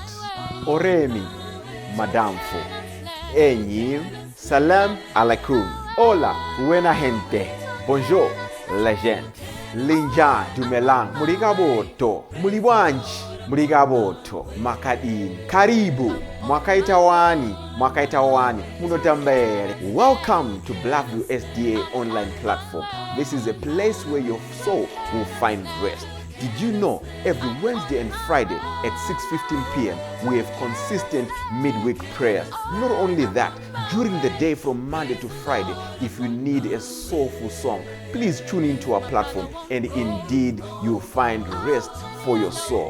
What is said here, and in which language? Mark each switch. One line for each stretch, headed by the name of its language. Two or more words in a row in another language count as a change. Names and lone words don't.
Yoruba: Oremi, Madamfo. Enyi,
Arabic: سلام عليكم.
Spanish: Hola, buena gente. Bonjour, la gente.
Tswana: Linja dumelang.
Nyanja: Muligaboto. Muliwanji. Muligaboto. Makadini. Karibu. Mwakaitawani. Mwakaitawani. Munotambere.
English: Welcome to Blackview SDA online platform. This is a place where your soul will find rest. Did you know every Wednesday and Friday at 6:15 p.m. we have consistent midweek prayers? Not only that, during the day from Monday to Friday, if you need a soulful song, please tune into our platform and indeed you'll find rest for your soul.